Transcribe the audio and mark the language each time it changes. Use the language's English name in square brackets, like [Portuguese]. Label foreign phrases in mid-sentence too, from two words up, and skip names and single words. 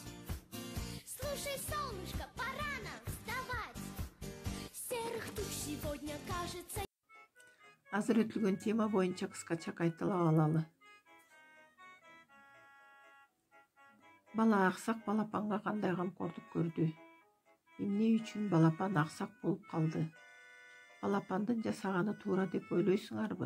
[Russian] Слушай, солнышко, пора нам вставать. Серых туч сегодня кажется. [Kyrgyz] Азыр өтүлгөн тема боюнча кыскача кайталап алалы. Бала аксак балапанга кандай камкордук көрдү? Эмне үчүн балапан аксак болуп калды? Балапандын жасаганы туура деп ойлойсуңарбы?